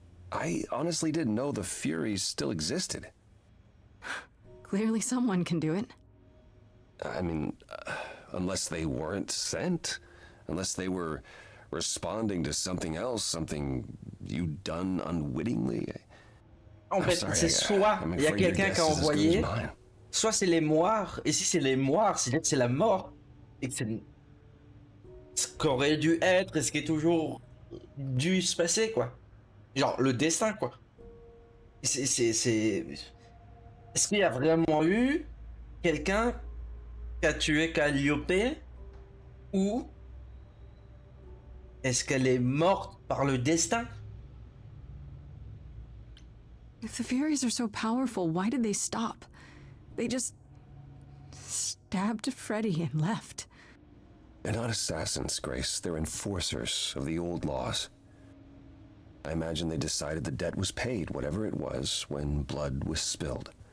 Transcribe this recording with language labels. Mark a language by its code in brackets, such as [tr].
[en] I honestly didn't know the Furies still existed. Clearly someone can do it. I mean, unless they weren't sent. Unless they were responding to something else, something you'd done unwittingly. [fr] En fait, c'est soit il y a quelqu'un qui a envoyé, soit c'est les moires. Et si c'est les moires, c'est-à-dire que c'est la mort. Et que c'est ce qu'aurait dû être et ce qui est toujours dû se passer, quoi. Genre, le destin, quoi. Est-ce qu'il y a vraiment eu quelqu'un qui a tué Calliope ou est-ce qu'elle est morte par le destin? [en] If the Furies are so powerful, why did they stop? They just stabbed Freddy and left. They're not assassins, Grace. They're enforcers of the old laws. I imagine they decided the debt was paid, whatever it was, when blood was spilled.